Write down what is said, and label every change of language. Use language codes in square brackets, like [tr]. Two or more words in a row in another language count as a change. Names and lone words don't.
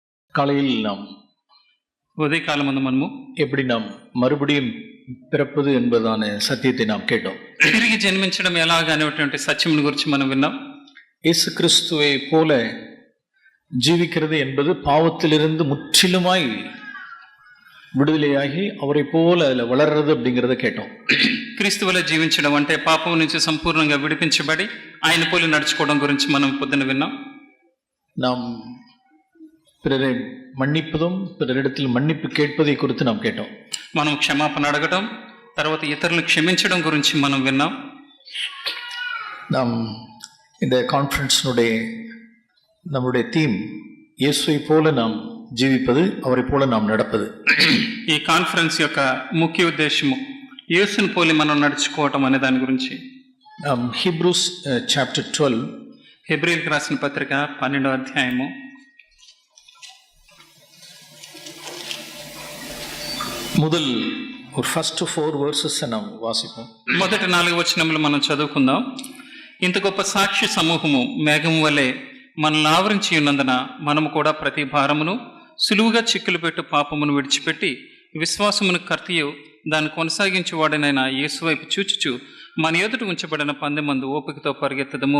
[ta] காலையில் நாம் [te] ఉదయకాలమందు మనము [ta] எப்படி நாம் மறுபடியும் பிறப்பது என்பதான சத்தியத்தை நாம் கேட்டோம். [te] తిరిగి జన్మించడం ఎలాగనేటువంటి సత్యమును గురించి మనం విన్నాం. [ta] இயேசு கிறிஸ்துவை போல ஜீவிக்கிறது என்பது பாவத்திலிருந்து முற்றிலுமாய் விடுதலையாகி அவரை போல அதில் வளர்றது அப்படிங்கிறத கேட்டோம். [te] క్రీస్తు వలె జీవించడం అంటే పాపం నుంచి సంపూర్ణంగా విడిపించబడి ఆయన పోలి నడుచుకోవడం గురించి మనం పొద్దున విన్నాం. [ta] நாம் பிறரை மன்னிப்பதும் பிறரிடத்தில் மன்னிப்பு கேட்பதை குறித்து நாம் கேட்டோம். [te] మనం క్షమాపణ అడగడం, తర్వాత ఇతరులను క్షమించడం గురించి మనం విన్నాం. [ta] நாம் இந்த கான்ஃபரன்ஸினுடைய நம்முடைய தீம் இயேசுவை போல நாம் జీవిపது அவரை போல நாம் நடப்பது. [te] ఈ కాన్ఫరెన్స్ యొక్క ముఖ్య ఉద్దేశము యేసుని పోలి మనం నడుచుకోవటం అనే దాని గురించి. [en] Hebrews chapter 12, [te] హెబ్రీయులకు రాసిన పత్రిక 12వ అధ్యాయము [ta] முதல் ஒரு [en] first 4 verses [ta] நாம் வாசிப்போம். [te] మొదటి 4 వచనములు మనం చదువుకుందాం. ఇంత గొప్ప సాక్షి సమూహము మేఘం వలె మనల్ని ఆవరించి ఉన్నందున మనము కూడా ప్రతి భారమును సులువుగా చిక్కులు పెట్టు పాపమును విడిచిపెట్టి విశ్వాసమును కర్తయు దాన్ని కొనసాగించేవాడనైనా యేసు వైపు చూచుచు మన ఎదుట ఉంచబడిన పందెమందు ఓపికతో పరిగెత్తదము.